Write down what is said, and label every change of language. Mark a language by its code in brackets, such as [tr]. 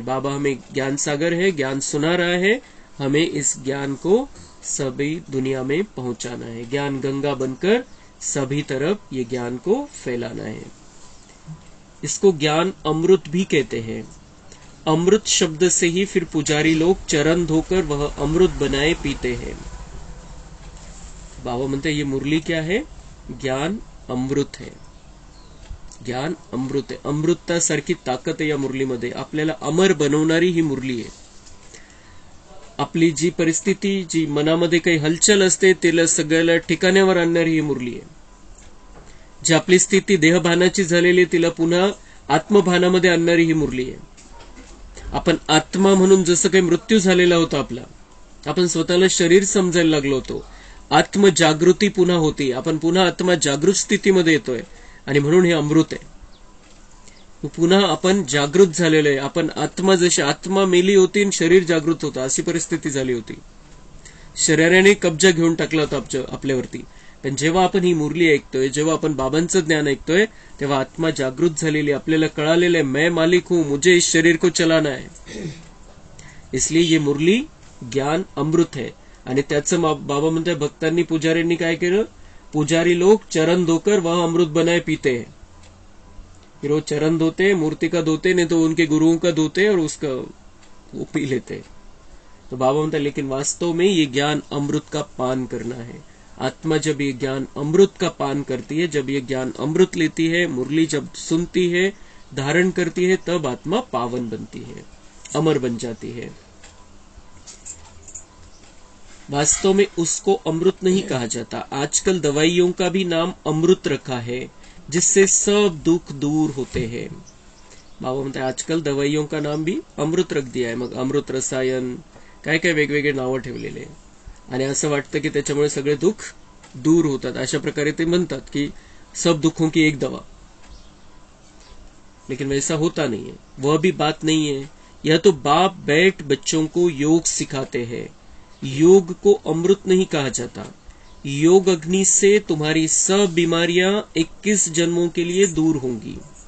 [hi] बाबा हमें ज्ञान सागर है, ज्ञान सुना रहा है, हमें इस ज्ञान को सभी दुनिया में पहुंचाना है. ज्ञान गंगा बनकर सभी तरफ ये ज्ञान को फैलाना है. इसको ज्ञान अमृत भी कहते हैं. अमृत शब्द से ही फिर पुजारी लोग चरण धोकर वह अमृत बनाए पीते हैं. [mr] बाबा म्हणते [hi] ये मुरली क्या है? ज्ञान अमृत है. [mr] ज्ञान अमृत आहे. अमृतासारखी ताकद आहे या मुरलीमध्ये. आपल्याला अमर बनवणारी ही मुरली आहे. आपली जी परिस्थिती, जी मनामध्ये काही हलचल असते, तिला सगळ्याला ठिकाण्यावर आणणारी ही मुरली आहे. जी आपली स्थिती देहभानाची झालेली, तिला पुन्हा आत्मभानामध्ये आणणारी ही मुरली आहे. आपण आत्मा म्हणून जसं काही मृत्यू झालेला होता आपला, आपण स्वतःला शरीर समजायला लागलो होतो, आत्मजागृती पुन्हा होती, आपण पुन्हा आत्मा जागृत स्थितीमध्ये येतोय आणि म्हणून हे अमृत आहे. पुन्हा आपण जागृत झालेलो आहे. आपण आत्मा, जशी आत्मा मेली होती आणि शरीर जागृत होता, अशी परिस्थिती झाली होती. शरीराने कब्जा घेऊन टाकला होता आपल्यावरती. पण जेव्हा आपण ही मुरली ऐकतोय, जेव्हा आपण बाबांचं ज्ञान ऐकतोय, तेव्हा आत्मा जागृत झालेली, आपल्याला कळालेलं आहे, [hi] मैं मालिक हूं, मुझे इस शरीर को चलाना है. इसलिए ये मुरली ज्ञान अमृत है. [mr] आणि त्याचं बाबा म्हणतात भक्तांनी, पुजाऱ्यांनी काय केलं? [hi] पुजारी लोग चरण धोकर वह अमृत बनाए पीते हैं. फिर वो चरण धोते, मूर्ति का धोते, नहीं तो उनके गुरुओं का धोते और उसका वो पी लेते. तो [mr] बाबा म्हणता [hi] लेकिन वास्तव में ये ज्ञान अमृत का पान करना है. आत्मा जब ये ज्ञान अमृत का पान करती है, जब ये ज्ञान अमृत लेती है, मुरली जब सुनती है, धारण करती है, तब आत्मा पावन बनती है, अमर बन जाती है. वास्तव में उसको अमृत नहीं कहा जाता. आजकल दवाइयों का भी नाम अमृत रखा है, जिससे सब दुख दूर होते हैं. [mr] बाबा म्हणते [hi] आजकाल दवाइयों का नाम भी अमृत रख दिया है. [mr] मग अमृत रसायन, काय काय वेगवेगळे नावं ठेवलेले, आणि असं वाटतं की त्याच्यामुळे सगळे दुःख दूर होतात. अशा प्रकारे ते म्हणतात की [hi] सब दुखों की एक दवा. लेकिन वैसा होता नहीं है. वह भी बात नहीं है. यह तो बाप बैठ बच्चों को योग सिखाते हैं. योग को अमृत नहीं कहा जाता. योग अग्नि से तुम्हारी सब बीमारियां 21 जन्मों के लिए दूर होंगी.